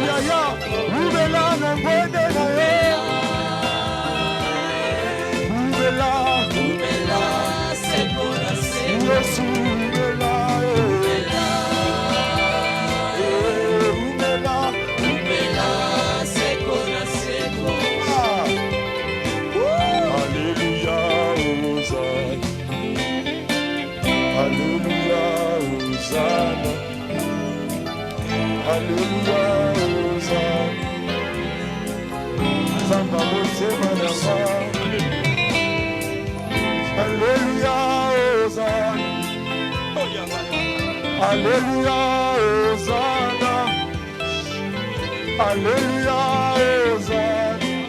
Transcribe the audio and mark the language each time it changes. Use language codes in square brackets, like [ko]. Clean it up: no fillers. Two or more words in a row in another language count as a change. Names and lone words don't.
[ln] Yaya umela nangwende na yo. Umela. Umela seko na seko. Yesu umela. Umela. Umela seko na seko. [fr] Ah. Alléluia, Hosanna. Alléluia, Hosanna. Alléluia, Hosanna. [ln] Samba motema na nga. [fr] Alléluia, Hosanna. Alléluia, Hosanna. Alléluia, Hosanna.